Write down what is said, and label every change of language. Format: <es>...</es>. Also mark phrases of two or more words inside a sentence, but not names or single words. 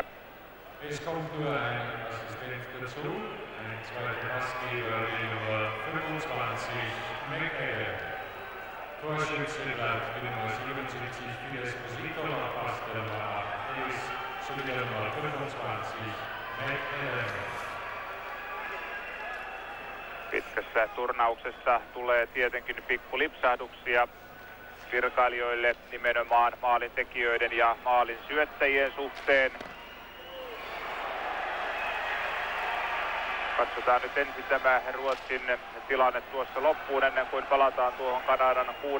<de>Es kommt nur ein Assistent dazu, ein zweiter Passgeber, die Nummer 25, McAdam. Torschütze bleibt die Nummer 77, Phil Esposito, nach Pass der Nummer 8, Ellis, sowie der Nummer 25, McAdam.</de> <fi>Pitkässä turnauksessa tulee tietenkin pikku lipsahduksia virkailijoille nimenomaan maalintekijöiden ja maalin syöttäjien suhteen. Katsotaan nyt ensin tämä Ruotsin tilanne tuossa loppuun ennen kuin palataan tuohon Kanadan 6.</fi>